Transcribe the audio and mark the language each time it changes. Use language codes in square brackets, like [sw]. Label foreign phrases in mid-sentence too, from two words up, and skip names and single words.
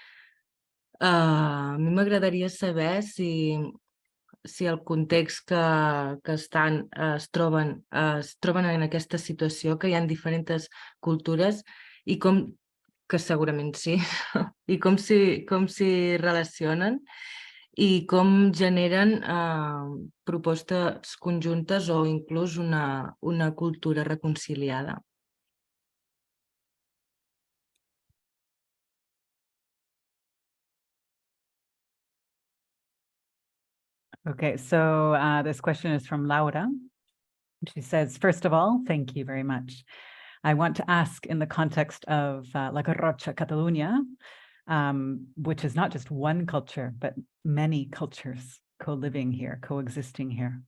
[ca] A mi m'agradaria saber si el context que estan es troben en aquesta situació, que hi ha diferents cultures i que segurament sí, i com s'hi relacionen i com generen propostes conjuntes o inclús una cultura reconciliada. [en] Okay, so this question is from Laura. She says, first of all, thank you very much. I want to ask in the context of La Garrotxa, Catalunya, which is not just one culture, but many cultures co-living here, coexisting here.